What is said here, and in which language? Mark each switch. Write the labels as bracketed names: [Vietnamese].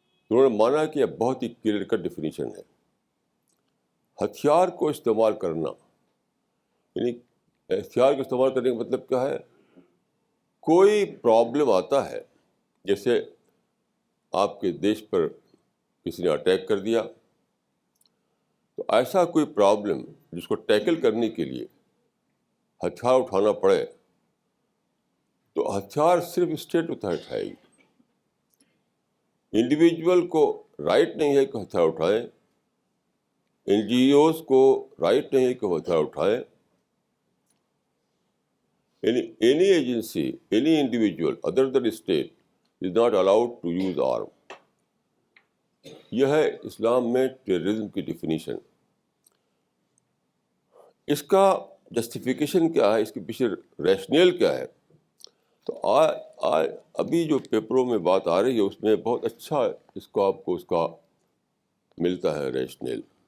[Urdu] انہوں نے مانا کہ یہ بہت ہی کلیئر کٹ ڈیفینیشن ہے. ہتھیار کو استعمال کرنا، یعنی ہتھیار کو استعمال کرنے کا مطلب کیا ہے؟ کوئی پرابلم آتا ہے، جیسے آپ کے دیش پر کسی نے اٹیک کر دیا، تو ایسا کوئی پرابلم جس کو ٹیکل کرنے کے لیے ہتھیار اٹھانا پڑے، تو ہتھیار صرف اسٹیٹ اٹھائے گی. انڈیویجول کو رائٹ نہیں ہے کہ ہتھیار اٹھائیں، این جی اوز کو رائٹ نہیں ہے کہ وہ ہتھیار اٹھائیں. [English] Any agency, any individual other than state is not allowed to use arm. [Urdu] یہ ہے اسلام میں ٹیررزم کی ڈیفینیشن. اس کا جسٹیفیکیشن کیا ہے، اس کے پیچھے ریشنیل کیا ہے؟ تو ابھی جو پیپروں میں بات آ رہی ہے اس میں بہت اچھا اس کا ملتا ہے ریشنیل.